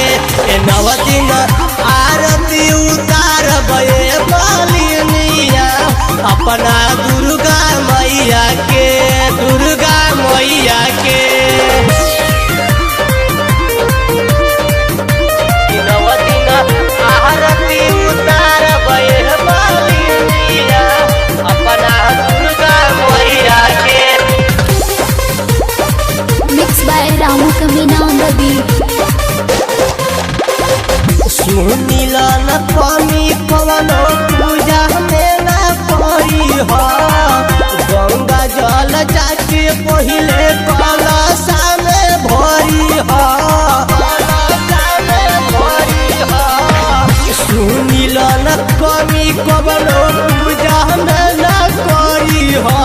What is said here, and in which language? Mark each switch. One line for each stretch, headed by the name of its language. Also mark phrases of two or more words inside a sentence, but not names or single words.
Bhojpuri: नव दिन आरती उतार बे मालिनिया अपना दुर्गा मैया के, दुर्गा मैया के। नव दिन आरती उतार बे मालिनिया अपना दुर्गा मैया के।
English: Mixed by Ramu Kamina on the beat.
Bhojpuri: सुनिला न कमी कवनो पूजा में न पड़ी हो। गंगा जल जाके पहिले कलशा में भरी हो। सुनिला न कमी कवनो पूजा में न करी हो।